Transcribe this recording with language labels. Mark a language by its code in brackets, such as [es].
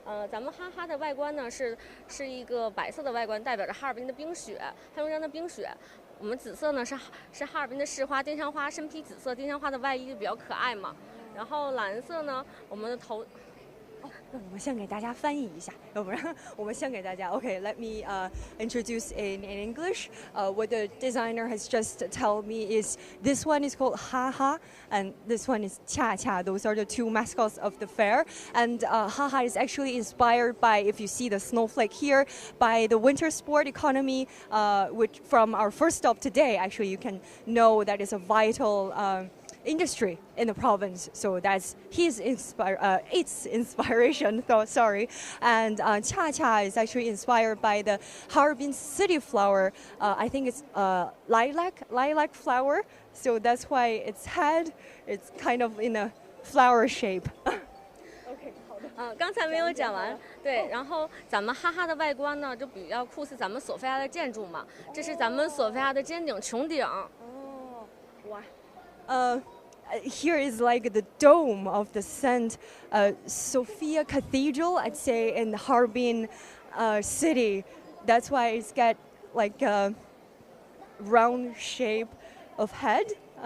[zh] 咱们哈哈的外观呢是一个白色的外观，代表着哈尔滨的冰雪，黑龙江的冰雪。我们紫色呢是哈尔滨的市花，丁香花，身披紫色丁香花的外衣就比较可爱嘛。然后蓝色呢，我们的头。那我们先给大家翻译一下，要不然我们先给大家。 [en] Okay, let me introduce in English. What the designer has just told me is this one is called Haha, and this one is Qiaqia. Those are the two mascots of the fair. And Haha is actually inspired by, if you see the snowflake here, by the winter sport economy, which from our first stop today, actually you can know that is a vital industry in the province, so that's its inspiration. Sorry, and Qiaqia is actually inspired by the Harbin city flower. I think it's lilac flower, so that's why its head it's kind of in a flower shape. [zh] OK， 好的。刚才没有讲完，对，然后咱们哈哈的外观呢，就比较酷似咱们索菲亚的建筑嘛，这是咱们索菲亚的尖顶穹顶。哇。 [en] Here is like the dome of the St. Sophia Cathedral, I'd say, in Harbin city. That's why it's got like a round shape of head.